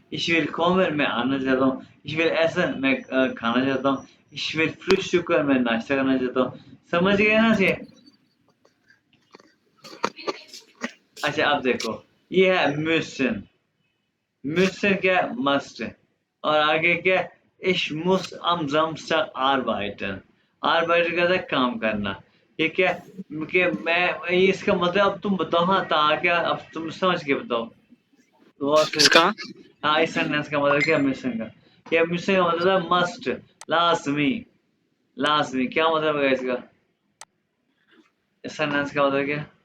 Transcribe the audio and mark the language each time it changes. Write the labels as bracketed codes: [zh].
[de] इश विल कोमर, [hi] मैं आना चाहता हूँ। [de] इश विल एसन, [hi] मैं खाना चाहता हूँ। [de] इश विल फ्रुश्तुकर, [hi] मैं नाश्ता करना चाहता हूँ। समझ गए ना से? अच्छा, अब देखो, ये है müssen। müssen क्या, मस्ट। और आगे क्या, [de] ich muss am Samstag arbeiten। [hi] arbeiten का था काम करना। ये क्या, कि मैं, ये इसका मतलब, अब तुम बताओ, हाँ था क्या, अब तुम समझ के बताओ। बहुत से, किसका? हाँ, इस सेंटेंस का मतलब क्या, मिशन का, ये मिशन का मतलब है मस्ट, लाजमी, लाजमी क्या मतलब है इसका? इस सेंटेंस का मतलब क्या?